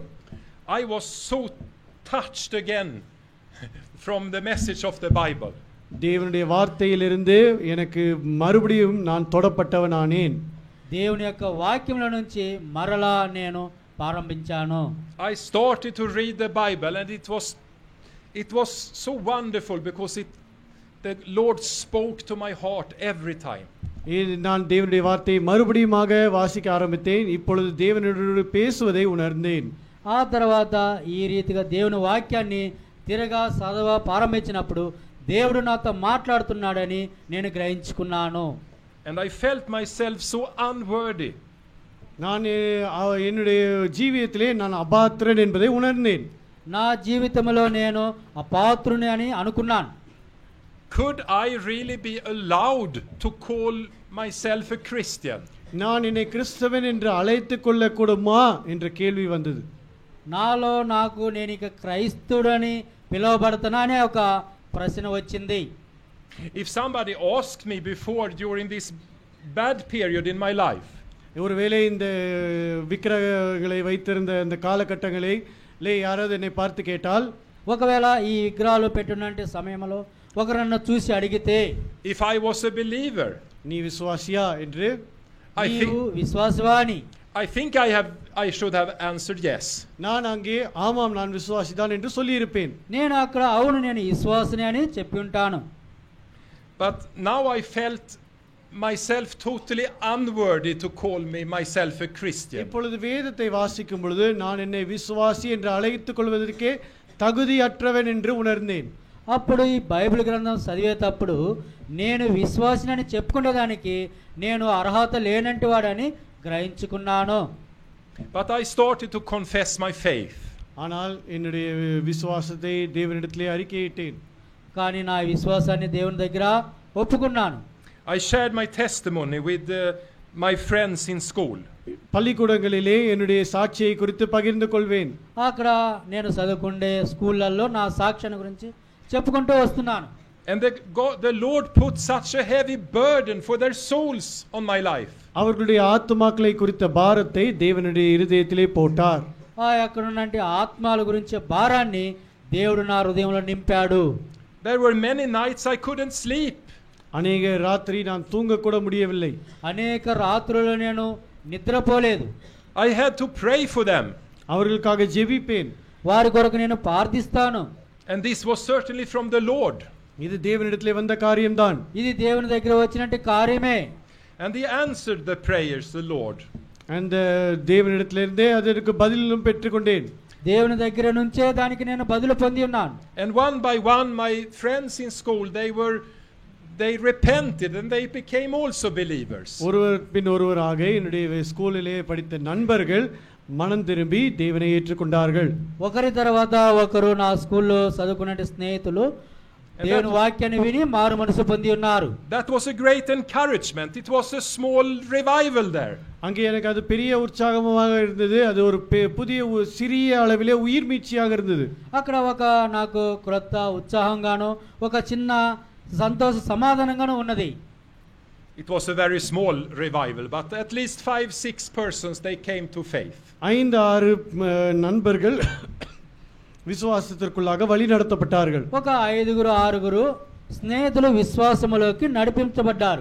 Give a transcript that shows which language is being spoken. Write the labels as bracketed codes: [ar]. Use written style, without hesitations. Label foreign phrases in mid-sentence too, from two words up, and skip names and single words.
[en] I was so touched again from the message of the Bible. [ta] தேவனுடைய வார்த்தையிலிருந்து எனக்கு மறுபடியும் நான் தொடப்பட்டவனானேன். [te] దేవుని యొక్క వాక్యముల నుంచి మరలా నేను ప్రారంభించాను. [en] I started to read the Bible, and it was so wonderful because the Lord spoke to my heart every time. [ta] நான் தேவனுடைய வார்த்தையை மறுபடியுமாக வாசிக்க ஆரம்பித்தேன். இப்பொழுது தேவனோடு பேசுவதை உணர்ந்தேன். [te] ఆ తర్వాత ఈ రీతిగా దేవుని వాక్యాన్ని తిరగా చదవ ప్రారంభించినప్పుడు దేవుడు నాతో మాట్లాడుతున్నాడని నేను గ్రహించుకున్నాను. [en] And I felt myself so unworthy. [ta] நான் என்னுடைய ஜீவியத்திலே நான் அபாத்திரன் என்பதை உணர்ந்தேன். [te] నా జీవితంలో నేను అపాత్రుని అని అనుకున్నాను. [en] Could I really be allowed to call myself a Christian? [ta] நான் என்னை கிறிஸ்தவன் என்று அழைத்துக் கொள்ளக்கூடுமா என்ற கேள்வி வந்தது. [te] నాలో నాకు నేను ఇక క్రైస్తవుడని పిలువబడుతున్నా అనే ఒక ప్రశ్న వచ్చింది. [en] If somebody asked me before during this bad period in my life, [ta] ஒருவேளை இந்த விக்கிரகங்களை வைத்திருந்த இந்த காலகட்டங்களிலே யாராவது என்னை பார்த்து கேட்டால், [te] ఒకవేళ ఈ విగ్రహాలు పెట్టున్నటువంటి సమయంలో ఒకరు నన్ను చూసి అడిగితే, [en] if I was a believer, [ta] நீ விசுவாசியா என்று, [te] నీవు విశ్వాసవాని, [en] I think I should have answered yes. [ta] நான் அங்கே ஆமாம் நான் விசுவாசிதான் என்று சொல்லியிருப்பேன். [te] నేను అక్కడ అవును నేను విశ్వాసిని అని చెప్పి ఉంటాను. [en] But now I felt myself totally unworthy to call myself a Christian. [ta] இப்பொழுது வேதத்தை வாசிக்கும் பொழுது நான் என்னை விசுவாசி என்று அழைத்துக் கொள்வதற்கே தகுதியற்றவன் என்று உணர்ந்தேன். [te] అప్పుడు ఈ బైబిల్ గ్రంథం చదివేటప్పుడు నేను విశ్వాసిని చెప్పుకునేదానికి నేను అర్హత లేనంటి వాడని గ్రహించుకున్నాను. [en] But I started to confess my faith. [ta] ஆனால் என்னுடைய விசுவாசத்தை தேவனிடத்திலே அறிக்கையிட்டேன். [te] కానీ నా విశ్వాసాన్ని దేవుని దగ్గర ఒప్పుకున్నాను. [en] I shared my testimony with my friends in school. [ta] பள்ளிக்கூடங்களிலே என்னுடைய சாட்சியை குறித்து பகிர்ந்து கொள்வேன். [te] అక్కడ నేను చదువుకుండే స్కూళ్ళల్లో నా సాక్ష్యాన్ని గురించి చెప్పుకుంటూ వస్తున్నాను. [en] And the Lord put such a heavy burden for their souls on my life. [ta] அவர்களுடைய ஆத்துமாக்களை குறித்த பாரத்தை தேவனுடைய இருதயத்திலே போட்டார். [te] అక్కడ ఉన్నటువంటి ఆత్మల గురించి భారాన్ని దేవుడు నా హృదయంలో నింపాడు. [en] There were many nights I couldn't sleep. [ta] அநேக ராத்திரி நான் தூங்க கூட முடியவில்லை. [te] అనేక రాత్రులు నేను నిద్రపోలేదు. [en] I had to pray for them. [ta] அவர்களுக்காக ஜெபிப்பேன். [te] వారి కొరకు నేను ప్రార్థిస్తాను. [en] And this was certainly from the Lord. [ta] இது தேவனிடத்திலே வந்த காரியம்தான். [te] ఇది దేవుని దగ్గర వచ్చినట్టు కార్యమే. [en] And he answered the prayers, the Lord. [ta] அந்த தேவனிடத்திலிருந்தே அதற்கு பதிலும் பெற்றுக்கொண்டேன். [te] దేవుని దగ్గర నుంచే దానికి నేను బదులు పొంది ఉన్నాను. [en] And one by one my friends in school they repented and they became also believers. [ta] ஒருவர் பின் ஒருவராக என்னுடைய ஸ்கூலிலே படித்த நண்பர்கள் மனம் திரும்பி தேவனை ஏற்றுக்கொண்டார்கள். [te] ఒకరి తర్వాత ఒకరు నా స్కూల్లో చదువుకునే స్నేహితులు దేవుని వాక్యాన్ని విని మారు మనసు పొంది ఉన్నారు. [en] That was a great encouragement. It was a small revival there. [ta] அங்கே எனக்கு அது பெரிய உற்சாகமாக இருந்தது. அது ஒரு புதிய சிறிய அளவிலே உயிர் மீட்சியாக இருந்தது. [te] అక్కడ ఒక నాకు క్రొత్త ఉత్సాహంగాను ఒక చిన్న సంతోష సమాధానంగాను ఉన్నది. [en] It was a very small revival, but at least 5-6 persons they came to faith. [ta] 5-6 நண்பர்கள் விசுவாசத்திற்குள்ளாக வழி நடத்தப்பட்டார்கள். [te] ఒక 5-6 స్నేహితులు విశ్వాసములోకి నడిపించబడ్డారు.